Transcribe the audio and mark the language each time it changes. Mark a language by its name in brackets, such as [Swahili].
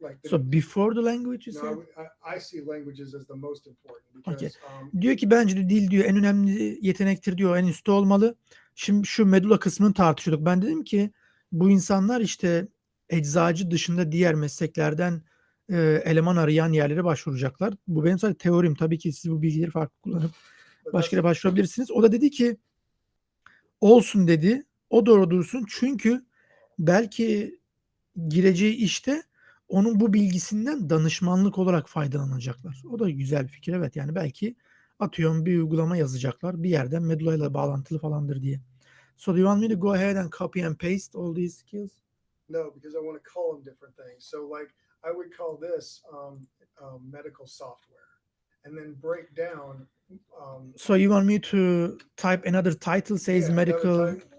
[English] So before the language, you said? No, I see languages as the most important because [Turkish] Diyor ki bence de dil diyor en önemli yetenektir diyor, en üstte olmalı. Şimdi şu medulla kısmını tartışıyorduk. Ben dedim ki bu insanlar işte eczacı dışında diğer mesleklerden eleman arayan yerlere başvuracaklar. Bu benim sadece teorim. Tabii ki siz bu bilgileri farklı kullanıp başka yere başvurabilirsiniz. O da dedi ki olsun dedi. O doğru dursun. Çünkü belki gireceği işte onun bu bilgisinden danışmanlık olarak faydalanacaklar. O da güzel bir fikir, evet. Yani belki atıyorum bir uygulama yazacaklar. Bir yerden medulla ile bağlantılı falandır diye. [English] So do you want me to go ahead and copy and paste all these skills? No, because I want to call them different things. So like I would call this medical software and then break down. So you want me to type another title says medical